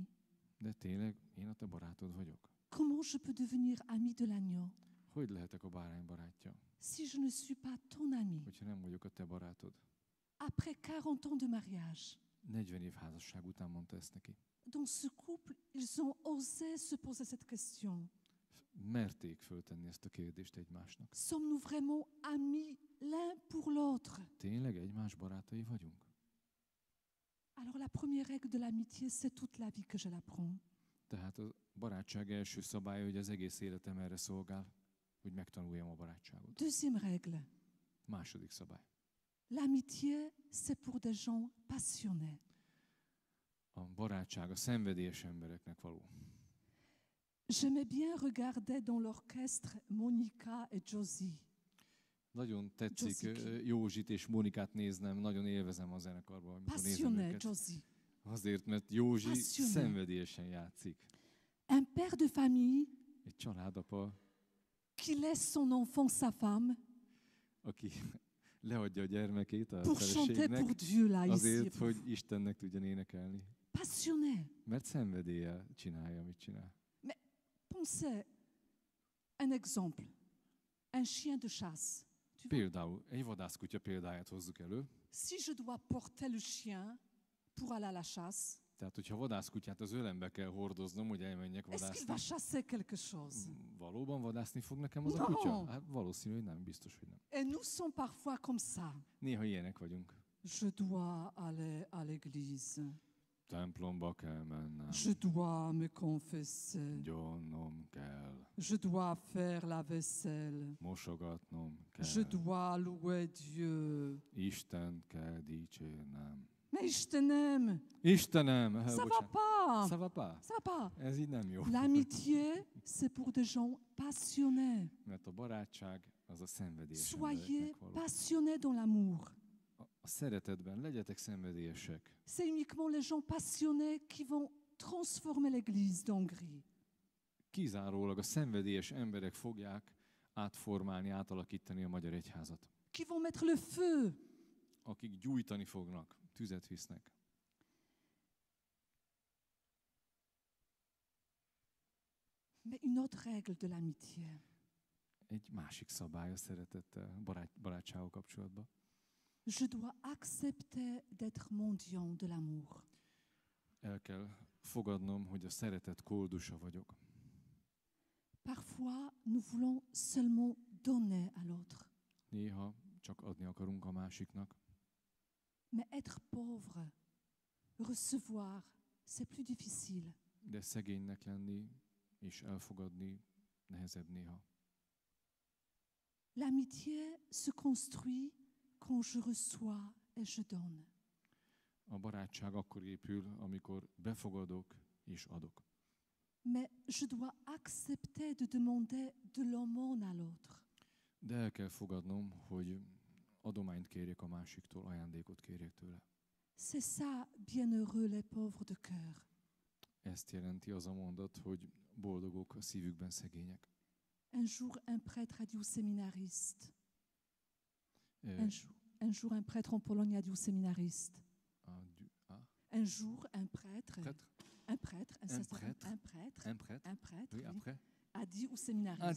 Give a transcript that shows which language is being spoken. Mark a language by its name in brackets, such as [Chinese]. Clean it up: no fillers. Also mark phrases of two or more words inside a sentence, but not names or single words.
[Hungarian] De tényleg én a te barátod vagyok? [French] Comment je peux devenir ami de l'agneau [Hungarian] Hogy lehetek a bárány barátja, [French] si je ne suis pas ton ami? [Hungarian] hogyha nem vagyok a te barátod? [French] Après 40 ans de mariage, [Hungarian] 40 év házasság után mondta ezt neki. [French] dans ce couple, ils ont osé se poser cette question. [Hungarian] Merték föltenni ezt a kérdést egymásnak. [French] Sommes-nous vraiment amis l'un pour l'autre? [Hungarian] Tényleg egymás barátai vagyunk? [French] Alors la première règle de l'amitié, c'est toute la vie que je l'apprends. [Hungarian] Tehát a barátság első szabálya, hogy az egész életem erre szolgál, hogy megtanuljam a barátságot. [French] Deuxième règle, [Hungarian] Második szabály. [French] l'amitié, c'est pour des gens passionnés. [Hungarian] A barátság a szenvedélyes embereknek való. [French] J'aimais bien regarder dans l'orchestre Monica et Josie. [Hungarian] Nagyon tetszik Josie. Józsit és Monikát néznem, nagyon élvezem a zenekarban, amikor nézem [French] Passionné, [Hungarian] őket. [French] Josie. [Hungarian] Azért, mert Józsi [French] Passionné. [Hungarian] szenvedélyesen játszik. [French] Un père de famille [Hungarian] Egy családapa, [French] qui laisse son enfant, sa femme, [Hungarian] aki leadja a gyermekét a [French] pour chanter pour [Hungarian] feleségnek, [French] Dieu, là, ici. [Hungarian] azért, hogy Istennek tudjon énekelni. [French] Passionné. [Hungarian] Mert szenvedéllyel csinálja, amit csinál. [French] Pensez, un exemple, un chien de chasse. Tu vois, [Hungarian] Például egy vadászkutya példáját hozzuk elő. [French] si je dois porter le chien pour aller à la chasse, [Hungarian] Tehát, hogyha vadászkutyát az ölembe kell hordoznom, hogy elmenjek [French] est-ce qu'il [Hungarian] vadászni, [French] va chasser quelque chose? [Hungarian] valóban vadászni fog nekem az a [French] No. [Hungarian] kutya? Hát valószínű, hogy nem, biztos, hogy nem. [French] Et nous sommes parfois comme ça. [Hungarian] Néha ilyenek vagyunk. [French] Je dois aller à l'église. [Hungarian] Templomba kell mennem, [French] Je dois me confesser. [Hungarian] gyónnom kell, [French] Je dois faire la vaisselle. [Hungarian] mosogatnom [French] Je [Hungarian] kell, [French] dois louer Dieu. [Hungarian] Istent kell dicsérnem. [French] Mais Istenem, [Hungarian] Istenem! [French] ça va [Hungarian] Bocsánat. [French] pas. Ça va pas? Ça va pas. [Hungarian] Ez így nem jó. [French] L'amitié, c'est pour des gens passionnés. [Hungarian] Mert a barátság az a szenvedélyes [French] Soyez [Hungarian] embereknek való. [French] passionnés dans l'amour. [Hungarian] A szeretetben legyetek szenvedélyesek. [French] C'est uniquement les gens passionnés qui vont transformer l'église d'Hongrie. [Hungarian] Kizárólag a szenvedélyes emberek fogják átformálni, átalakítani a magyar egyházat. [French] Qui vont mettre le feu. [Hungarian] Akik gyújtani fognak, tüzet visznek. [French] Mais une autre règle de l'amitié, [Hungarian] Egy másik szabály a szeretettel, barátsággal kapcsolatban. [French] je dois accepter d'être mendiant de l'amour. [Hungarian] El kell fogadnom, hogy a szeretet koldusa vagyok. [French] Parfois, nous voulons seulement donner à l'autre. [Hungarian] Néha csak adni akarunk a másiknak, [French] Mais être pauvre, recevoir, c'est plus difficile. [Hungarian] de szegénynek lenni és elfogadni nehezebb néha. [French] L'amitié se construit quand je reçois et je donne. [Hungarian] A barátság akkor épül, amikor befogadok és adok. [French] Mais je dois accepter de demander de l'aumône à l'autre. [Hungarian] De el kell fogadnom, hogy adományt kérjek a másiktól, ajándékot kérjek tőle. [French] C'est ça, bienheureux les pauvres de cœur. [Hungarian] Ezt jelenti az a mondat, hogy boldogok a szívükben szegények. [French] Un jour, un prêtre a dit aux séminaristes, Ö, un jour, un prêtre en Pologne a dit aux séminaristes, [Hungarian] a [French] un jour, un prêtre, prêtre? un prêtre, un Un sacerdot, prêtre? un prêtre, Un prêtre? un prêtre, Oui, oui, après? a dit aux séminaristes,